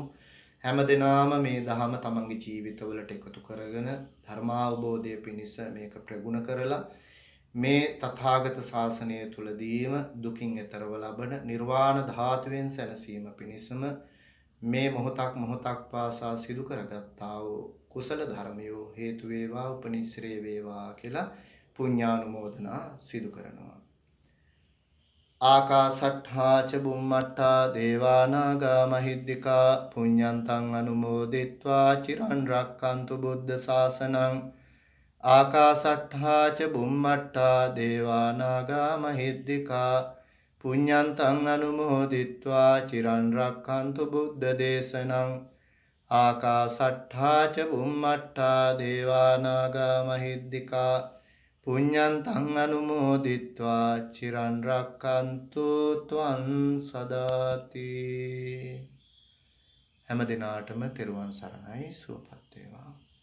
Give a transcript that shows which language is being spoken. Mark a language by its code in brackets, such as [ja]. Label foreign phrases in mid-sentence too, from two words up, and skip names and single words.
[si] හැම දිනම මේ දහම තමන්ගේ ජීවිතවලට එකතු කරගෙන ධර්මාවබෝධය පිණිස මේක ප්‍රගුණ කරලා මේ තථාගත ශාසනය තුලදීම දුකින් එතරව ලබන නිර්වාණ ධාතුවෙන් සැනසීම පිණිසම මේ මොහොතක් පාසා සිදු කරගත්තා වූ කුසල ධර්මයෝ හේතු වේවා උපනිශ්‍රේ වේවා කියලා පුඤ්ඤානුමෝදනා සිදු කරනවා. [pi] ආකාසට්ඨා ච බුම්මට්ඨා දේවා නාග මහිද්దికා පුඤ්ඤන්තං අනුමෝදිත්වා චිරන් රක්칸තු බුද්ධ ශාසනං. ආකාසට්ඨා ච බුම්මට්ඨා දේවා නාග මහිද්దికා පුඤ්ඤන්තං අනුමෝදිත්වා චිරන් රක්칸තු බුද්ධ දේශනං. ආකාසට්ඨා ච බුම්මට්ඨා දේවා නාග මහිද්దికා පුඤ්ඤන්තං අනුමෝදිත්වා චිරන් රක්칸තු ත්වං සදාති. [si] හැම දිනාටම තෙරුවන් සරණයි. සුවපත් වේවා.